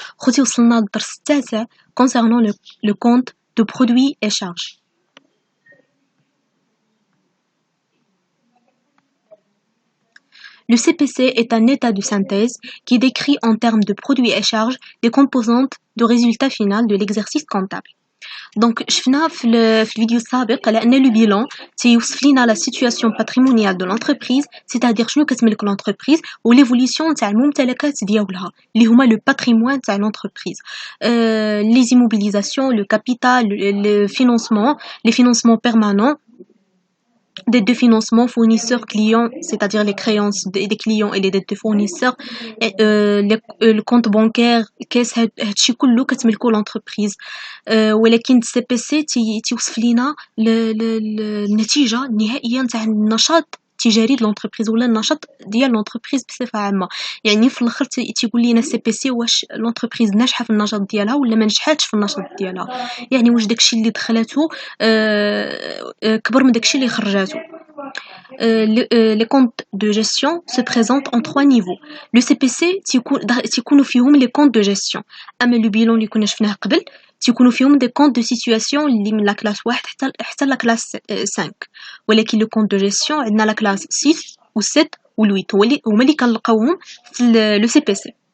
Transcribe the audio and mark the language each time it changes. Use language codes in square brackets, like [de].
[ar] خوتي وصلنا للدرس التاسع [fr] concernant le compte de produits et charges. Le CPC est un état de synthèse qui décrit en termes de produits et charges des composantes de résultat final de l'exercice comptable. [ar] Donc, شفنا في الفيديو السابق على أن le bilan تيوصف لنا [fr] la situation patrimoniale de l'entreprise, [ar] c'est-à-dire شنو كتملك l'entreprise و l'évolution تاع الممتلكات ديالها اللي هما le patrimoine تاع l'entreprise. [fr] Les immobilisations, le capital, le financement, les financements permanents, des deux financements fournisseurs-clients, c'est-à-dire les créances des clients et les dettes de fournisseurs, et, le compte bancaire, [ar] كاس هادشي كله كتملكو [fr] l'entreprise. [ar] ولكن CPC تيوصف لينا النتيجة النهائية نتاع النشاط التجاري د l'entreprise ولا النشاط ديال l'entreprise بصفة عامة. يعني في الاخر تيقول لينا CPC واش l'entreprise ناجحة في النشاط ديالها ولا ما نجحاتش في النشاط ديالها، يعني واش داكشي اللي دخلاتو كبر من داكشي اللي خرجاتو. [fr] Les comptes de gestion se présentent en 3 niveaux. Le CPC [ar] تيكونوا فيهم [fr] les comptes de gestion. [ar] أما le bilan اللي كنا شفناه قبل تيكونوا فيهم [fr] des comptes de situation [ar] اللي من la classe 1 حتى la classe 5. ولكن [fr] le compte de gestion [ar] عندنا la classe 6 و 7 و 8 هما اللي كنلقاوهم في le CPC.